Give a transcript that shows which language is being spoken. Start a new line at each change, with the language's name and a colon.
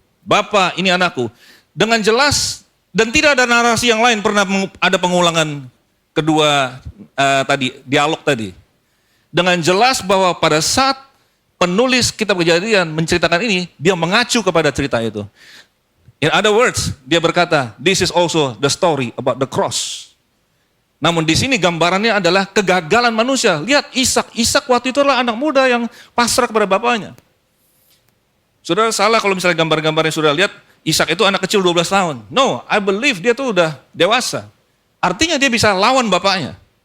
Indonesian: Bapa, ini anakku. Dengan jelas, dan tidak ada narasi yang lain pernah ada pengulangan kedua dialog tadi. Dengan jelas bahwa pada saat penulis kitab Kejadian menceritakan ini, dia mengacu kepada cerita itu.
English: In other words,
Indonesian: dia berkata,
English: this is also the story about the cross.
Indonesian: Namun di sini gambarannya adalah kegagalan manusia. Lihat Ishak. Ishak waktu itu adalah anak muda yang pasrah kepada bapaknya. Saudara salah kalau misalnya gambar-gambarnya sudah lihat, Ishak itu anak kecil 12 tahun.
English: No, I believe
Indonesian: dia tuh udah dewasa. Artinya dia bisa lawan bapaknya.